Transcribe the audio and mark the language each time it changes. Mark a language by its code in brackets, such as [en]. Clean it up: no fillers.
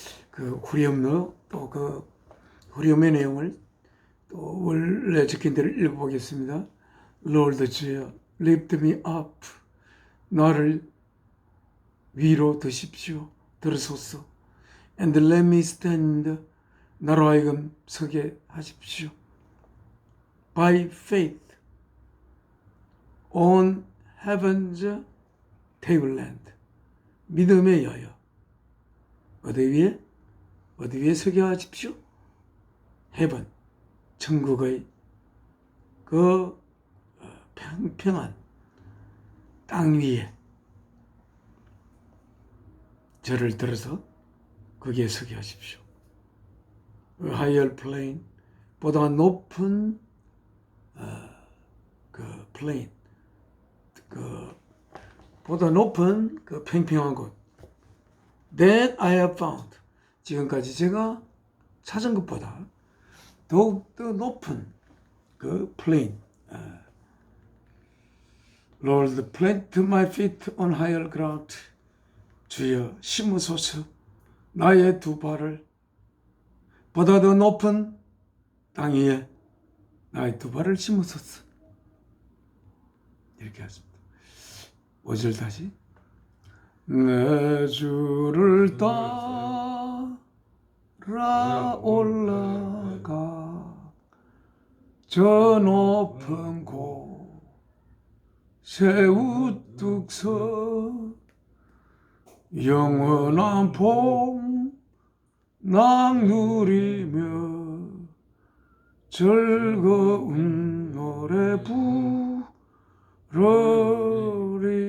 [ko] 그 후렴로 또 그 후렴의 내용을 또 원래 적힌 대로 읽어보겠습니다. [en] Lord 주여, lift me up. [ko] 나를 위로 드십시오. 들으소서. [en] And let me stand. [ko] 나로 하여금 서게 하십시오. [en] By faith on heaven's tableland. [ko] 믿음에 의하여 어디 위에 서게 하십시오. heaven, 천국의 그 평평한 땅 위에 저를 들어서 거기에 서게 하십시오. [en] higher plane, [ko] 보다 높은 그 plane, 보다 높은 그 평평한 곳. [en] That I have found. [ko] 지금까지 제가 찾은 것보다 더욱 더 높은 그 plane. [en] Lord, plant my feet on higher ground. [ko] 주여 심으소서. 나의 두 발을 보다 더 높은 땅 위에 나의 두 발을 심으소서. 이렇게 하십니다. 5절 다시. 내 주를 따라 올라가 저 높은 곳에 우뚝 서 영원한 복락 누리며 즐거운 노래 부르리.